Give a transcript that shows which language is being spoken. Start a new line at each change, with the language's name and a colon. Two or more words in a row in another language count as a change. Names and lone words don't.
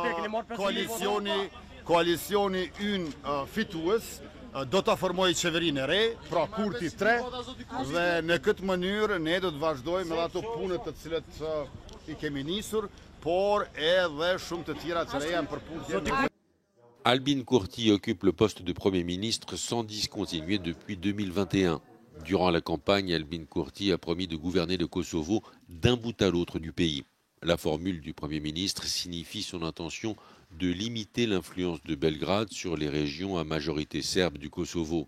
Albanian: Gjithashtu koalicioni ynë fitues do ta formoj qeverinë e re, pra Kurti 3, dhe në këtë mënyrë ne do të vazhdojmë edhe ato punët të cilat I kemi nisur, por edhe shumë të tjera që janë përputhje.
French: Albin Kurti occupe le poste de Premier ministre sans discontinuer depuis 2021. Durant la campagne, Albin Kurti a promis de gouverner le Kosovo d'un bout à l'autre du pays. La formule du Premier ministre signifie son intention de limiter l'influence de Belgrade sur les régions à majorité serbe du Kosovo.